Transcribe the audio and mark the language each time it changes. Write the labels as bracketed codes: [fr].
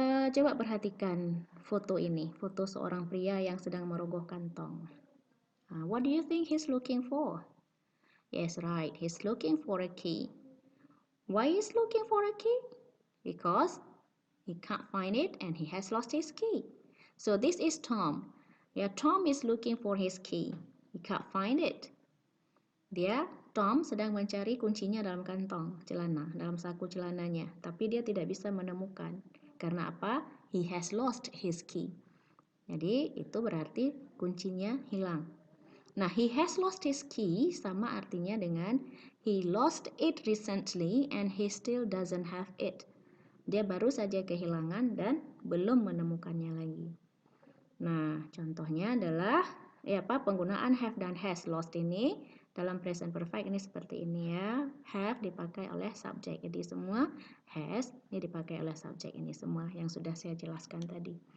[id] Coba perhatikan foto ini, foto seorang pria yang sedang merogoh kantong. [en] What do you think he's looking for? Yes, right. He's looking for a key. Why is looking for a key? Because he can't find it and he has lost his key. So this is Tom. Yeah, Tom is looking for his key. He can't find it. [id] Tom sedang mencari kuncinya dalam kantong celana, dalam saku celananya, tapi dia tidak bisa menemukan. Karena apa? [en] He has lost his key. [id] Jadi itu berarti kuncinya hilang. [en] Nah, he has lost his key [id] sama artinya dengan [en] he lost it recently and he still doesn't have it. [id] Dia baru saja kehilangan dan belum menemukannya lagi. Nah, contohnya adalah penggunaan have dan has. Lost ini dalam present perfect ini seperti ini ya. Have dipakai oleh subjek. Jadi semua has ini dipakai oleh subjek ini semua yang sudah saya jelaskan tadi.